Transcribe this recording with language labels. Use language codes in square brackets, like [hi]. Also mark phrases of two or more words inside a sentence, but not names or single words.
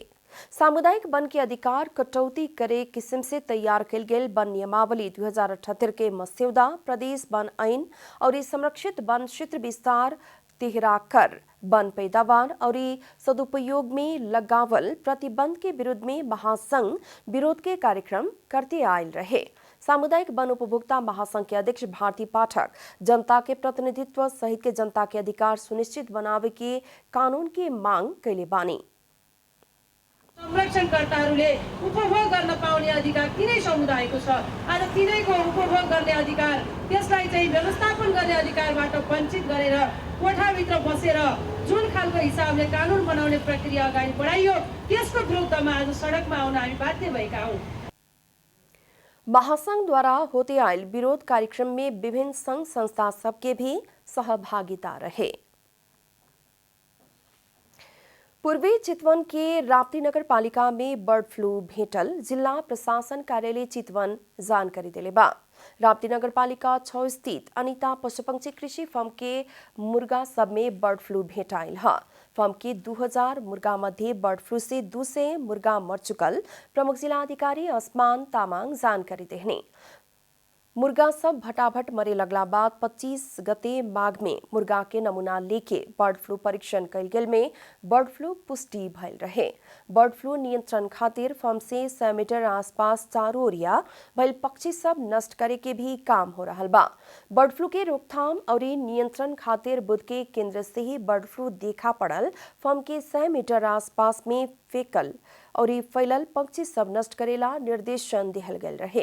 [bho] सामुदायिक वन के अधिकार कटौती करे किस्म से तैयार कल गेल वन नियमावली 2078 के मस्यौदा, प्रदेश वन ऐन और संरक्षित वन क्षेत्र विस्तार तिहरा कर वन पैदावार और सदुपयोग में लगावल प्रतिबंध के विरुद्ध में महासंघ विरोध के कार्यक्रम करते आयल रहे। सामुदायिक वन उपभोक्ता महासंघ के अध्यक्ष भारती पाठक जनता के प्रतिनिधित्व सहित के जनता के अधिकार सुनिश्चित बनावे के कानून की मांग कैले बानी। [ne] संरक्षणकर्ताहरूले उपभोग गर्न पाउने अधिकार तिनै समुदायको छ। आज तिनैको उपभोग गर्ने अधिकार, त्यसलाई चाहिँ व्यवस्थापन गर्ने अधिकारबाट वञ्चित गरेर कोठाभित्र बसेर जुन खालको हिसाबले कानुन बनाउने प्रक्रिया अगाडि बढाइयो, त्यसको विरुद्धमा आज सडकमा आउन हामी बाध्य भएका हौं। [bho] महासंघ द्वारा होते आयल विरोध कार्यक्रम में विभिन्न संघ संस्था सबके भी सहभागिता रहे। पूर्वी चितवन के राप्ती नगर पालिका में [en] bird flu [bho] भेटल जिला प्रशासन कार्यालय चितवन जानकारी दिले बा। राप्ती नगर पालिका 6 स्थित अनिता पशुपक्षी कृषि फर्म के मुर्गा सब में [en] bird flu [bho] भेटाइल है। फर्म के 2000 मुर्गा मध्य [en] bird flu [bho] से 200 मुर्गा मर चुकल प्रमुख जिला अधिकारी आसमान तामाङ जानकारी देहने। मुर्गा सब भटाभट मरे लगला बाद 25 गते माघ में मुर्गा के नमूना लेके [en] bird flu [bho] परीक्षण कल गेल में [en] bird flu [bho] पुष्टि भइल रहे। [en] bird flu [bho] नियंत्रण खातिर फर्म से 100 मीटर आसपास चारों ओरिया भइल पक्षी सब नष्ट करे के भी काम हो रहा बा। [en] bird flu [bho] के रोकथाम और नियंत्रण खातिर बुध के केंद्र से ही [en] bird flu [bho] देखा पड़ल फर्म के 100 मीटर आसपास में फेकल और फैलल पक्षी सब नष्ट करेला निर्देशन दिहल गल रहे।